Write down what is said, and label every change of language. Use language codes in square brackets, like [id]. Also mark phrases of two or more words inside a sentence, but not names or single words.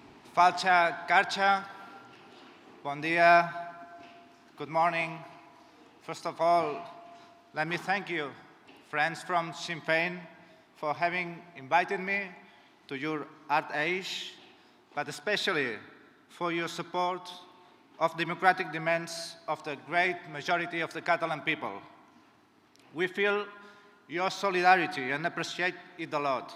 [en] Falcha Garcha, [ca] bon dia, [en] good morning. First of all, let me thank you, friends from Sinn Féin, for having invited me to your art age, but especially for your support of democratic demands of the great majority of the Catalan people. We feel your solidarity and appreciate it a lot.